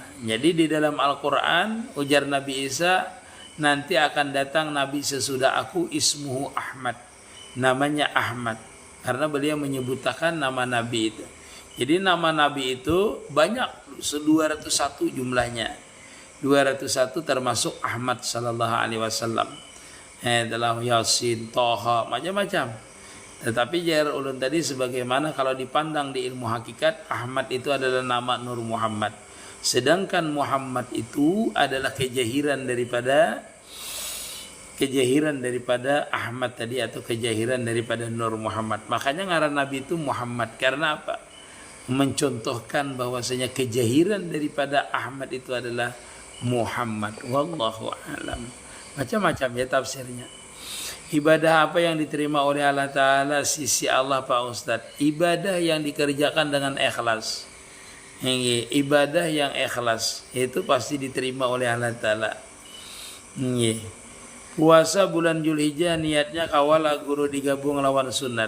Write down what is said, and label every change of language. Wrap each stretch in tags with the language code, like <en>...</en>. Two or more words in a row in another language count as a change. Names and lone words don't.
<bjn>Jadi di dalam Al-Quran ujar Nabi Isa nanti akan datang Nabi sesudah aku ismuhu Ahmad. Namanya Ahmad. Karena beliau menyebutkan nama Nabi itu. Jadi nama Nabi itu banyak 201 jumlahnya. 201 termasuk Ahmad</bjn> <ar>صلى الله عليه وسلم.</ar> <bjn>Dalam Yasin, Toha, macam-macam. Tetapi jar ulun tadi sebagaimana kalau dipandang di ilmu hakikat Ahmad itu adalah nama Nur Muhammad. Sedangkan Muhammad itu adalah kejahiran daripada Ahmad tadi atau kejahiran daripada Nur Muhammad. Makanya ngaran Nabi itu Muhammad karena apa? Mencontohkan bahwasanya kejahiran daripada Ahmad itu adalah Muhammad.</bjn> <ar>والله أعلم.</ar> <bjn>Macam-macam ya tafsirnya. Ibadah apa yang diterima oleh Allah Ta'ala sisi Allah Pak Ustadz? Ibadah yang dikerjakan dengan ikhlas. Ibadah yang ikhlas itu pasti diterima oleh Allah Ta'ala. Puasa bulan Zulhijjah niatnya kawala guru digabung lawan sunat.</bjn>